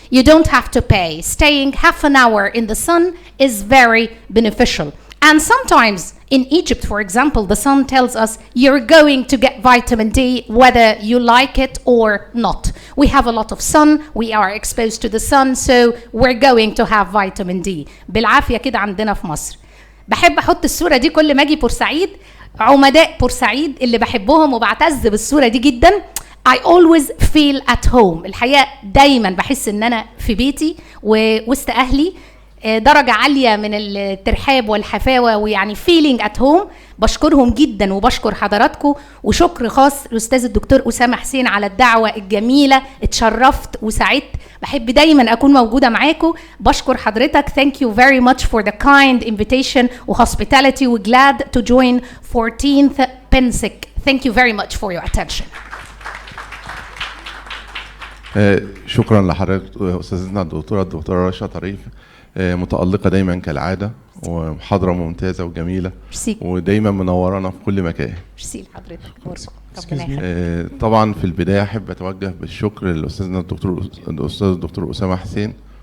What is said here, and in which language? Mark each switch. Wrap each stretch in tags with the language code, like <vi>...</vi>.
<en>You don't have to pay. Staying half an hour in the sun is very beneficial. And sometimes in Egypt, for example, the sun tells us you're going to get vitamin D whether you like it or not. We have a lot of sun, we are exposed to the sun, so we're going to have vitamin D.</en> <ar>بالعافية كده عندنا في مصر. بحب أحط الصورة دي كل ما أجي بورسعيد، عمداء بورسعيد اللي بحبهم وبعتز بالصورة دي جدا.</ar> <en>I always feel at home.</en> <ar>الحقيقة دايما بحس ان انا في بيتي ووسط اهلي، درجة عالية من الترحاب والحفاوة ويعني</ar> <en>feeling at home.</en> <ar>بشكرهم جدا وبشكر حضراتكم، وشكر خاص للأستاذ الدكتور أسامة حسين على الدعوة الجميلة. اتشرفت وسعدت، بحب دايما أكون موجودة معاكم. بشكر حضرتك.</ar> <en>Thank you very much for the kind invitation و hospitality. We're glad to join 14th PENSIC. Thank you very much for your attention.</en> <ar>شكرا لحضرتك أستاذتنا الدكتورة رشا طريف، متألقة دايما كالعادة ومحاضرة ممتازة وجميلة ودايما منورانا في كل مكان. ميرسي لحضرتك. طبعا في البداية أحب أتوجه بالشكر لأستاذنا الأستاذ الدكتور أسامة حسين.</ar>